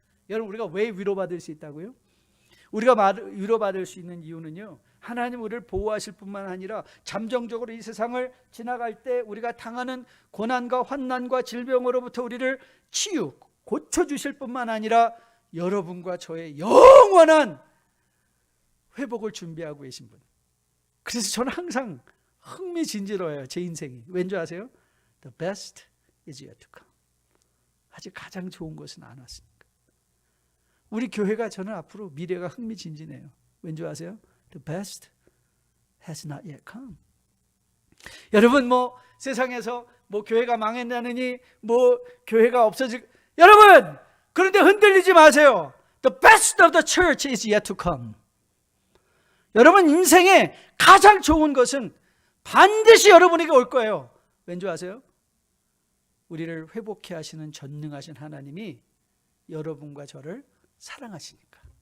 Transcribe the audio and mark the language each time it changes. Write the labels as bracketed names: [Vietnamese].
[Korean] 여러분, 우리가 왜 위로받을 수 있다고요? 우리가 위로받을 수 있는 이유는요, 하나님 우리를 보호하실 뿐만 아니라 잠정적으로 이 세상을 지나갈 때 우리가 당하는 고난과 환난과 질병으로부터 우리를 고쳐주실 뿐만 아니라 여러분과 저의 영원한 회복을 준비하고 계신 분. 그래서 저는 항상 흥미진진해요, 제 인생이. 왠지 아세요? [English] The best is yet to come. [Korean] 아직 가장 좋은 것은 안 왔으니까. 우리 교회가, 저는 앞으로 미래가 흥미진진해요. 왠지 아세요? [English] The best has not yet come. [Korean] 여러분, 세상에서 교회가 망했다느니 교회가 여러분, 그런데 흔들리지 마세요. [English] The best of the church is yet to come. [Korean] 여러분, 인생에 가장 좋은 것은 반드시 여러분에게 올 거예요. 왠지 아세요? 우리를 회복해 하시는 전능하신 하나님이 여러분과 저를 사랑하시니까.